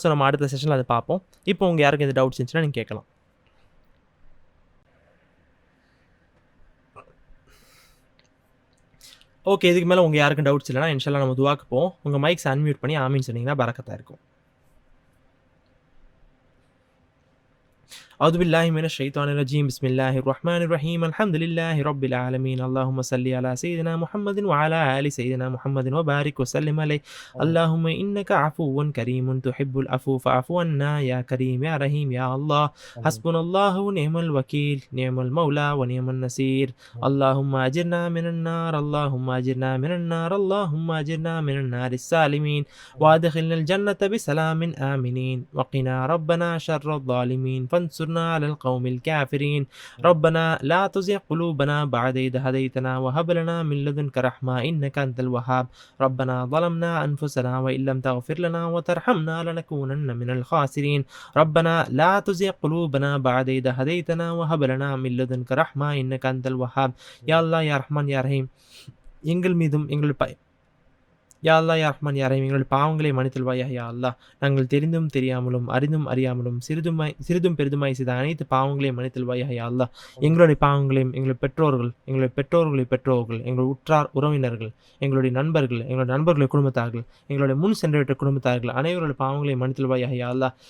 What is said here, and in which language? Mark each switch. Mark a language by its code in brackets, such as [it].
[ta] So நம்ம அடுத்த செஷனில் அதை பார்ப்போம். இப்போ உங்கள் யாருக்கு எந்த டவுட்ஸ் இருந்துச்சுன்னா நீங்கள் கேட்கலாம். ஓகே, இதுக்கு மேலே உங்கள் யாருக்கும் டவுட்ஸ் இல்லைனா இன்ஷால்லா நம்ம துவாக்கு போவோம். உங்கள் மைக்ஸ் அன்மியூட் பண்ணி ஆமீன் சொன்னீங்கன்னா பரக்கத்தாக இருக்கும். [ar] أعوذ بالله من الشيطان الرجيم. بسم الله الرحمن الرحيم. الحمد لله رب العالمين. اللهم صل على سيدنا محمد وعلى آل سيدنا محمد وبارك وسلم عليه. اللهم إنك عفو كريم تحب العفو فاعف عنا يا كريم يا رحيم يا الله. حسبنا الله ونعم الوكيل، نعم المولى ونعم النصير. اللهم أجرنا من النار، اللهم أجرنا من النار، اللهم أجرنا من النار السالمين، وأدخلنا الجنة بسلام آمنين، وقنا ربنا شر الظالمين، فانصرنا على القوم الكافرين. ربنا لا تزغ قلوبنا بعد إذ هديتنا وهب لنا من لدنك رحمة إنك أنت الوهاب. ربنا ظلمنا أنفسنا وإن لم تغفر لنا وترحمنا لنكونن من الخاسرين. ربنا لا تزغ قلوبنا بعد إذ هديتنا وهب لنا من لدنك رحمة إنك أنت الوهاب. يا الله يا رحمن يا رحيم, [ta] எங்கள் மீதும் எங்கள் யா அல்லா யா ரஹ்மான் யா ரஹீம் எங்களுடைய பாவங்களை மன்னித்தல்வாயாக யா அல்லாஹ். நாங்கள் தெரிந்தும் தெரியாமலும் அறிந்தும் அறியாமலும் சிறிதும் பெரிதுமாய் செய்த அனைத்து பாவங்களையும் மன்னித்தல்வாயாக யா அல்லாஹ். எங்களுடைய பாவங்களையும் எங்களுடைய பெற்றோர்களுடைய பெற்றோர்கள், எங்களுடைய உற்றார் உறவினர்கள், எங்களுடைய நண்பர்கள், எங்களுடைய நண்பர்களுடைய குடும்பத்தார்கள், எங்களுடைய முன் சென்றுவிட்ட குடும்பத்தார்கள் அனைவருடைய பாவங்களையும் மன்னித்தல்வாயாக யா அல்லாஹ்.